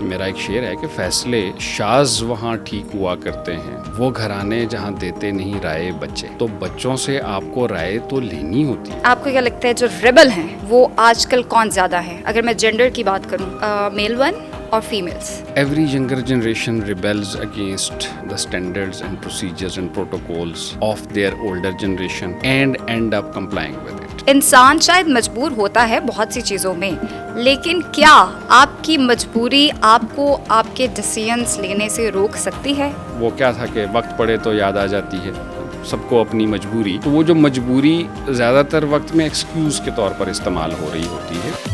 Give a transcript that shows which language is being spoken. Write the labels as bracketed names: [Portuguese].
[Hindi] मेरा एक शेर है कि फैसले शाज वहाँ ठीक हुआ करते हैं, वो घराने जहाँ देते नहीं राय बच्चे, तो बच्चों से आपको राय तो लेनी होती है। आपको क्या लगता है जो रेबल हैं वो आजकल कौन ज्यादा है? अगर मैं जेंडर की बात करूं, मेल वन और females? [English] Every younger generation rebels against the standards and procedures and protocols of their older generation and end up complying with it. [Hindi] इंसान शायद मजबूर होता है बहुत सी चीज़ों में, लेकिन क्या आपकी मजबूरी आपको आपके डिसीजंस लेने से रोक सकती है? वो क्या था कि वक्त पड़े तो याद आ जाती है सबको अपनी मजबूरी, तो वो जो मजबूरी ज़्यादातर वक्त में एक्सक्यूज़ के तौर पर इस्तेमाल हो रही होती है।